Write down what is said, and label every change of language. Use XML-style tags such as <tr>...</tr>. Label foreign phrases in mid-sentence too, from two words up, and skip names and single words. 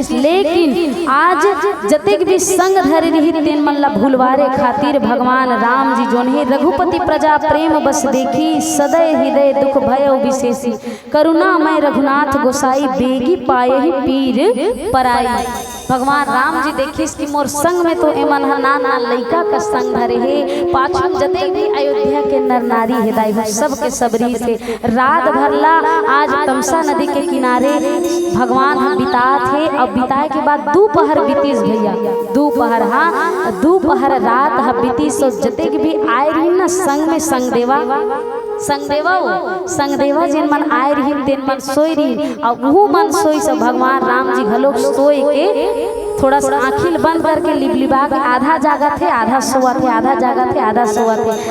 <hne>लेकिन आज जतेक भी संग धरे रही तेन मन ला भूलवारे खातिर भगवान राम जी जो है</hne> <awa>रघुपति प्रजा प्रेम बस देखी सदै हृदय दुख भयो विशेषी करुणामय रघुनाथ गोसाई बेगी पाए पीर पराई।</awa> <hne>भगवान राम जी देखिस कि मोर संग में तो एमन नाना लइका का संग धरे हे, पाछू जते भी अयोध्या के नर नारी है दाई हो सब के सबरी से रात भरला आज तमसा नदी के किनारे भगवान हम बितात है। अब बिताए के बाद दोपहर बीतीस भैया, दोपहर हाँ दोपहर रात हम बीतीस। सो जते भी आए रही ना संग में संगदेवा जिन मन आए रही तेन मन सोई रही और वो मन सोई सब भगवान राम जी घलो सोए के थोड़ा सा आँखिल बंद करके लिबलिबा के आधा जागा थे आधा सोआ थे, आधा जागा थे आधा सोआ थे।</hne>